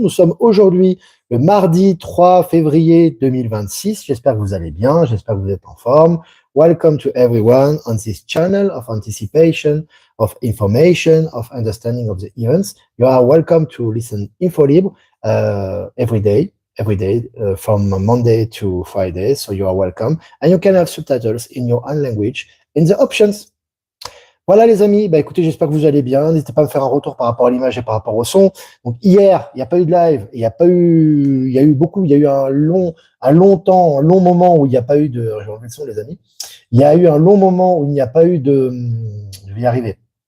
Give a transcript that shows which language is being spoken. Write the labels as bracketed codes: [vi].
[fr] Nous sommes aujourd'hui le mardi 3 février 2026. J'espère que vous allez bien, j'espère que vous êtes en forme. [en] Welcome to everyone on this channel of anticipation, of information, of understanding of the events. You are welcome to listen InfoLibre every day from Monday to Friday. So you are welcome. And you can have subtitles in your own language in the options. [fr] Voilà les amis, bah écoutez, j'espère que vous allez bien. N'hésitez pas à me faire un retour par rapport à l'image et par rapport au son. Donc hier, il n'y a pas eu de live, il y a eu un long moment où il n'y a pas eu de, je vais enlever le son les amis. Il y a eu un long moment où il n'y a pas eu de, je vais y arriver.